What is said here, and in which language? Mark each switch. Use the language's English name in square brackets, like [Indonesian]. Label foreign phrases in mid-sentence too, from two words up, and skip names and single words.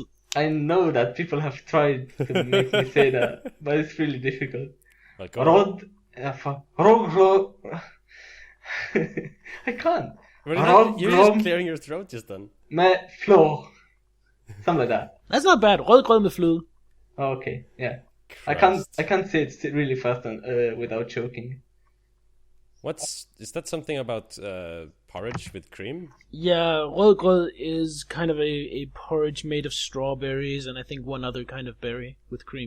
[English] I know that people have tried to make me say that, but it's really difficult. Rod... Rog... I can't. You're just clearing your throat just then. [Danish] Med flor. [English] Something like that. That's not bad. [Danish] Rødgrød med fløde. [English] Okay, yeah. Christ. I can't say it really fast without choking. Is that something about porridge with cream? Yeah, rødgrød is kind of a porridge made of strawberries and I think one other kind of berry with cream.